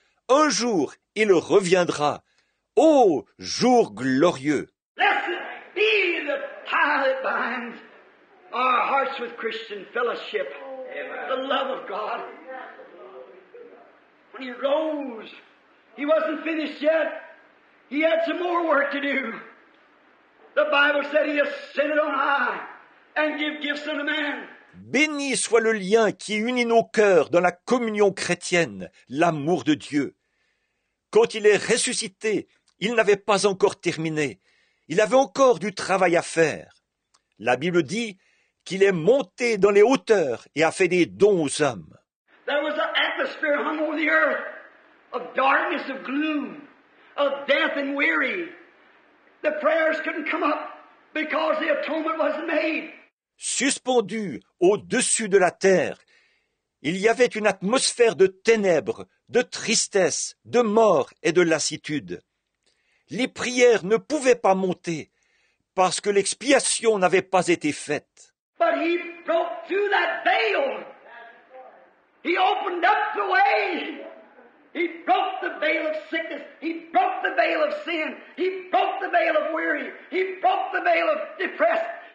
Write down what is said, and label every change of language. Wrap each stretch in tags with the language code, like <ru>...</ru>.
<fr>Un jour, il reviendra. Ô jour glorieux!</fr> <en>Blessed be the tie that binds our hearts with Christian fellowship, the love of God. When he rose, he wasn't finished yet. He had some more work to do. The Bible said he ascended on high and give gifts unto man.</en> <fr>Béni soit le lien qui unit nos cœurs dans la communion chrétienne, l'amour de Dieu. Quand il est ressuscité, il n'avait pas encore terminé. Il avait encore du travail à faire. La Bible dit qu'il est monté dans les hauteurs et a fait des dons aux hommes.</fr> <en>There was an atmosphere hung over the earth of darkness, of gloom, of death and weary. The prayers couldn't come up because the atonement wasn't made.</en> <fr>Suspendu au-dessus de la terre, il y avait une atmosphère de ténèbres, de tristesse, de mort et de lassitude. Les prières ne pouvaient pas monter parce que l'expiation n'avait pas été faite.</fr> <en>But he broke through that veil. He opened up the way. He broke the veil of sickness. He broke the veil of sin. He broke the veil of weary. He broke the veil of depressed.</en>